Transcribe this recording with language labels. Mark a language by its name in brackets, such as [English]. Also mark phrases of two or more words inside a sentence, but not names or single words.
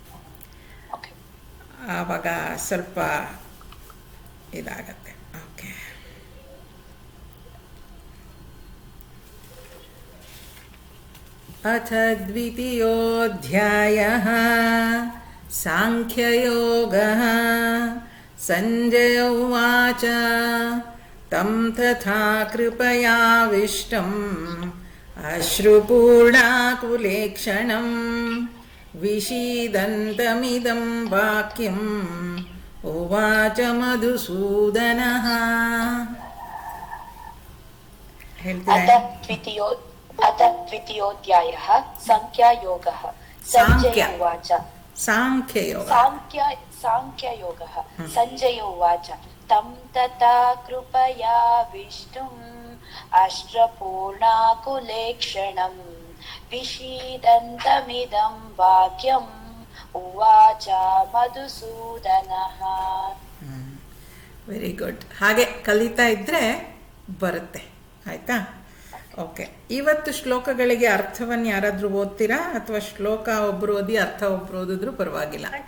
[Kannada] ಆವಾಗ ಸ್ವಲ್ಪ ಇದಾಗತ್ತೆ. ಓಕೆ. [Sanskrit] ಅಥ ದ್ವಿತೀಯೋಧ್ಯಾಯಃ ಸಾಂಖ್ಯಯೋಗಃ. ಸಂಜಯ ಉವಾಚ ತಂ ತಥಾ ಕೃಪಯಾವಿಷ್ಟಂ ಅಶ್ರುಪೂರ್ಣಾಕುಲೇಕ್ಷಣಂ ವಿಷೀದಂತಮಿದಂ ವಾಕ್ಯಂ ಉವಾಚ ಮಧುಸೂದನಃ. [Kannada] ಹೇಳ್ತಾರೆ. [Sanskrit] ಅಥ ದ್ವಿತೀಯೋಧ್ಯಾಯಃ ಸಂಖ್ಯಾಯೋಗಃ. ಸಂಜಯ ಉವಾಚ. ಸಾಂಖ್ಯಯೋಗಃ. ಸಂಜಯ ಉವಾಚ ತಂ ತಥಾ ಕೃಪಯಾ ವಿಷ್ಣುಂ ಅಶ್ರಪೂರ್ಣಾಕುಲೇಕ್ಷಣಂ ವಿಷೀದಂತಮಿದಂ ವಾಕ್ಯಂ ಉವಾಚ ಮಧುಸೂದನಃ. [English] very good. [Kannada] ಹಾಗೆ ಕಲಿತಾ ಇದ್ರೆ ಬರುತ್ತೆ. ಆಯ್ತಾ? ಓಕೆ. ಇವತ್ತು ಶ್ಲೋಕಗಳಿಗೆ ಅರ್ಥವನ್ನು ಯಾರಾದರೂ ಓದ್ತೀರಾ? ಅಥವಾ ಶ್ಲೋಕ ಒಬ್ರು ಓದಿ ಅರ್ಥ ಒಬ್ರು ಓದಿದ್ರು ಪರವಾಗಿಲ್ಲ.